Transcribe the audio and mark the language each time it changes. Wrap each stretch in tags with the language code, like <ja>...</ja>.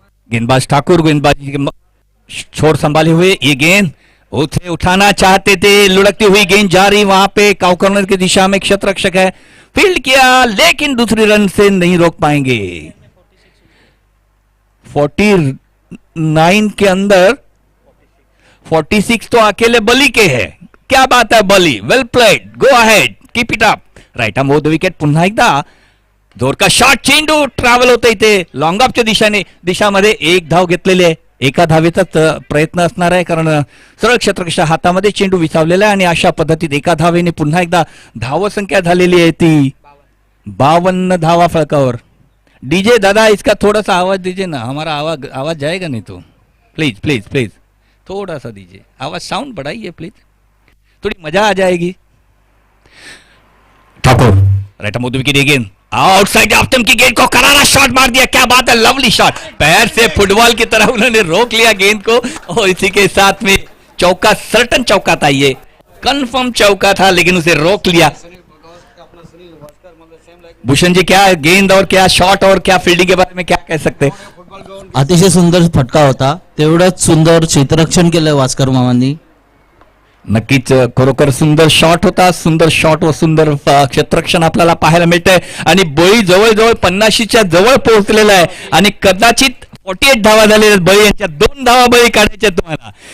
<hi>गेंदबाज ठाकुर, गेंदबाजी के छोर संभाले हुए, ये गेंद उसे उठाना चाहते थे, लुढ़कती हुई गेंद जा रही वहां पे काउ कॉर्नर की दिशा में, क्षेत्र रक्षक है, फील्ड किया लेकिन दूसरी रन से नहीं रोक पाएंगे। 49 के अंदर 46 तो अकेले बली के है। क्या बात है बली,</hi> <en>Well played, go ahead, keep it up.</en> <mr>Right arm over the wicket, पुन्हा एकदा जोर का शॉट, चेंडू ट्रॅव्हल होतं इथे लॉंग ऑफच्या दिशामध्ये एक धाव घेतलेली आहे। एका धावेचाच प्रयत्न असणार आहे, कारण सरळ क्षेत्ररक्षकाच्या हातामध्ये चेंडू विसावलेला आहे आणि अशा पद्धतीत एका धावेने पुन्हा एकदा धावसंख्या झालेली आहे ती 52 धावा फलकावर।</mr> <hi>डीजे दादा, इसका थोड़ा सा आवाज दीजिए ना, हमारा आवाज जाएगा नहीं तो प्लीज प्लीज प्लीज थोड़ा सा दीजिए आवाज, साउंड बढ़ाइए प्लीज, थोड़ी मजा आ जाएगी। Thakur right arm wicket again, outside off stump की गेंद को करारा शॉट मार दिया। क्या बात है, लवली शॉट, पैर से फुटबॉल की तरह उन्होंने रोक लिया गेंद को और इसी के साथ में चौका, सर्टन चौका था, ये कंफर्म चौका था लेकिन उसे रोक लिया। भूषण जी, क्या गेंद और क्या शॉट और क्या फील्डिंग के बारे में क्या कह सकते हैं?</hi> <mr>अतिशय सुंदर फटका होता, तेवढंच सुंदर क्षेत्ररक्षण केलं वास्कर मामांनी। नक्कीच खरोखर सुंदर शॉट होता, सुंदर शॉट व सुंदर क्षेत्ररक्षण आपल्याला पाहायला मिळतंय आणि बळी जवळजवळ 50च्या जवळ पोहोचलेला आहे आणि कदाचित 48 धावा झालेल्या बळी यांच्या 2 धावा बळी काढायच्या तुम्हाला।</mr>